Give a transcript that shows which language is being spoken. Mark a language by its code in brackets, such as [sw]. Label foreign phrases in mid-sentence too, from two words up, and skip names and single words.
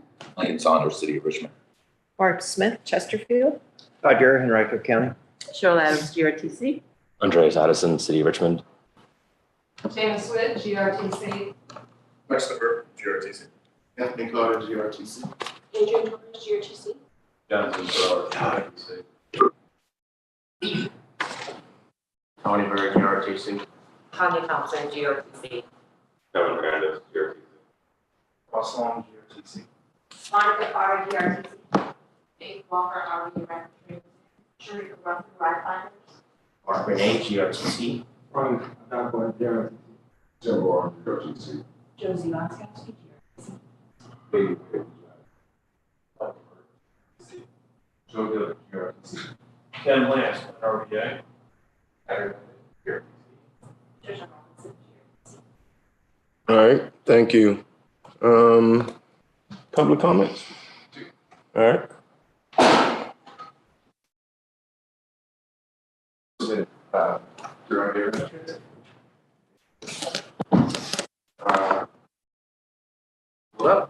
[en] Lane Saunders, City of Richmond. Mark Smith, Chesterfield. Roger, Henrico County. Cheryl Adams, GRTC. Andreas Addison, City of Richmond. James Swift, GRTC. Christopher, GRTC. Anthony Carter, GRTC. Adrian Torres, GRTC. Jonathan Burrow, GRTC. Tony Berry, GRTC. Tanya Thompson, GRTC. Kevin Hernandez, GRTC. Ross Long, GRTC. Monica Farr, GRTC. Dave Walker, RV Record. Sharika Ruffin, RideFinders. Mark Renee, GRTC. Ron Duncan, GRTC. Jim Warren, GRTC. Josie Laskowski, GRTC. David Joe Dillon, GRTC. Ken Lance, RVA. Adam, GRTC. Trisha Robinson, GRTC. All right, thank you. Public comments? All right. You're on here. Hello.